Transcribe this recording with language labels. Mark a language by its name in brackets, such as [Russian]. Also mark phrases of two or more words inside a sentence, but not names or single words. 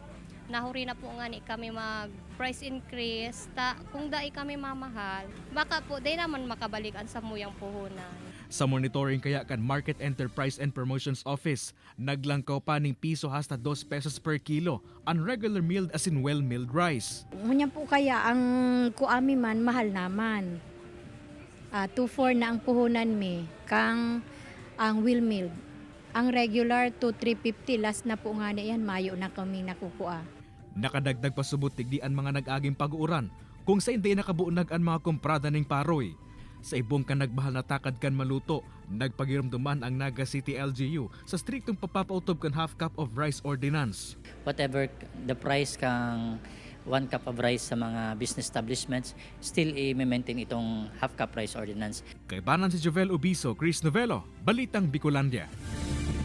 [Bikol] Nahuri na po nga ni kami mag [English] price increase, [Bikol] kung dai kami mamahal, baka po day naman makabalik ang samuyang puhunan. Sa monitoring kaya kan Market Enterprise and Promotions Office, naglangkaw pa ning piso hasta 2 pesos per kilo ang [English] regular milled [Bikol] as in [English] well-milled rice. [Bikol] Ngunyan po kaya ang kuami man mahal naman. 2.4 na ang puhunan mi, kang ang [English] well milled. [Bikol] Ang regular to 350, last na po nga na yan, mayo na kami nakukuha. Nakadagdag pa subot tigdian mga nag-aging pag-uuran kung sa hindi nakabuunag ang mga kumprada ning paroy. Sa ibong kan nagbahal na takad kan maluto, nagpagiramduman ang Naga City LGU sa striktong papapautob kan [English] half cup of rice ordinance. Whatever the price kang 1 cup of rice sa mga business establishments, still i-maintain itong half cup rice ordinance. [Bikol] Kay Banan si Jovel Ubiso, Chris Novello, Balitang Bicolandia.